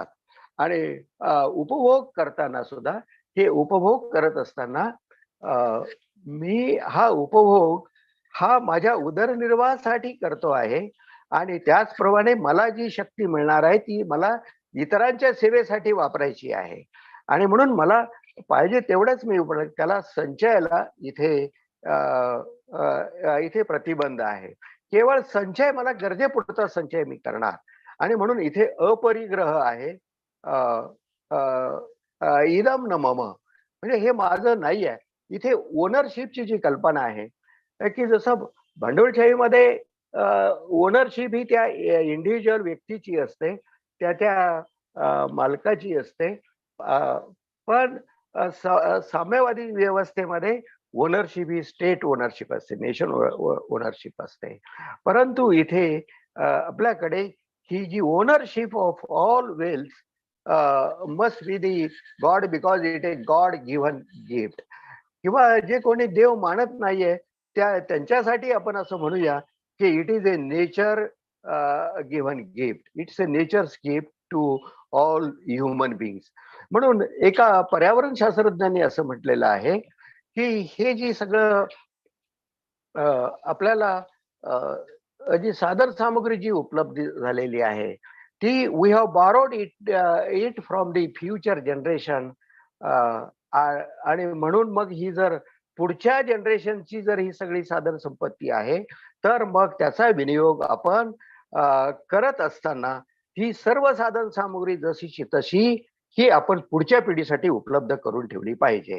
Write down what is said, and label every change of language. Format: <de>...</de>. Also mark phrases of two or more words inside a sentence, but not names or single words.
<mr>आणि उपभोग करताना सुद्धा हे उपभोग करत असताना मी हा उपभोग हा माझ्या उदरनिर्वाहासाठी करतो आहे आणि त्याचप्रमाणे मला जी शक्ती मिळणार आहे ती मला इतरांच्या सेवेसाठी वापरायची आहे. आणि म्हणून मला पाहिजे तेवढंच मी त्याला संचयाला इथे प्रतिबंध आहे. केवळ संचय मला गरजेपुरता संचय मी करणार. आणि म्हणून इथे अपरिग्रह आहे.</mr> <sa>इदम न मम,</sa> <mr>म्हणजे हे माझं नाही आहे. इथे ओनरशिपची जी कल्पना आहे की जसं भांडवलशाहीमध्ये ओनरशिप ही त्या इंडिव्हिज्युअल व्यक्तीची असते, त्या मालकाची असते. पण साम्यवादी व्यवस्थेमध्ये ओनरशिप ही</mr> <en>state ownership</en> <mr>असते,</mr> <en>nation ownership</en> <mr>असते. परंतु इथे आपल्याकडे ही जी</mr> <en>ownership of all wealth must be the god, because it is god given gift.</en> <mr>किंवा जे कोणी देव मानत नाहीये त्यांच्यासाठी आपण असं म्हणूया की</mr> <en>it is a nature given gift. it's a nature's gift to all human beings.</en> <mr>म्हणून एका पर्यावरण शास्त्रज्ञांनी असं म्हटलेलं आहे की हे जी सगळं आपल्याला जी साधन सामग्री जी उपलब्ध झालेली आहे ती</mr> <en>we have borrowed it from the future generation.</en> <mr>आणि म्हणून मग ही जर पुढच्या जनरेशनची जर ही सगळी साधन संपत्ती आहे तर मग त्याचा विनियोग आपण करत असताना ही सर्व साधन सामग्री जशीची तशी ही आपण पुढच्या पिढीसाठी उपलब्ध करून ठेवली पाहिजे.</mr>